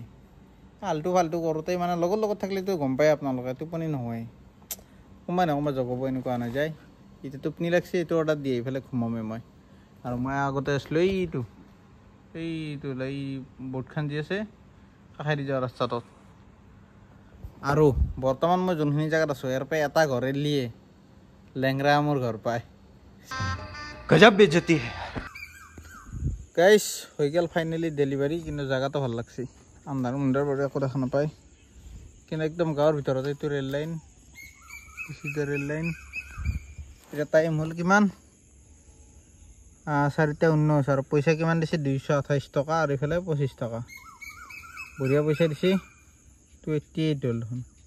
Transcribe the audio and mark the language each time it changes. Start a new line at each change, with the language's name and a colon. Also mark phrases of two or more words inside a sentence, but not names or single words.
Assamese: আল্টু ফাল্টু কৰোঁতে মানে লগত থাকিলেতো গম পায় আপোনালোকে টোপনি নহয় সোমাই জগাব এনেকুৱা নাযায় এতিয়া টোপনি লাগছে এইটো অৰ্ডাৰ দি এইফালে ঘুমামে মই আৰু মই আগতে আছিলোঁ এইটো এই বোটখন যি আছে কাষেদি যোৱা ৰাস্তাটোত আৰু বৰ্তমান মই যোনখিনি জেগাত আছোঁ ইয়াৰ পৰা এটা ঘৰ এলিয়ে লেংৰা মোৰ ঘৰ পায়
Hindi: गजब बेइज्जती है
Assamese: গাইছ হৈ গ'ল
English: finally delivery
Assamese: কিন্তু জেগাটো ভাল লাগছে আন্ধাৰ পৰা একো দেখা নাপায় কিন্তু একদম গাঁৱৰ ভিতৰত এইটো
English: rail line
Assamese: এতিয়া টাইম হ'ল কিমান 4:19 আৰু পইচা কিমান দিছে 228 টকা আৰু এইফালে 25 টকা বঢ়িয়া পইচা দিছে 288 হ'ল দেখোন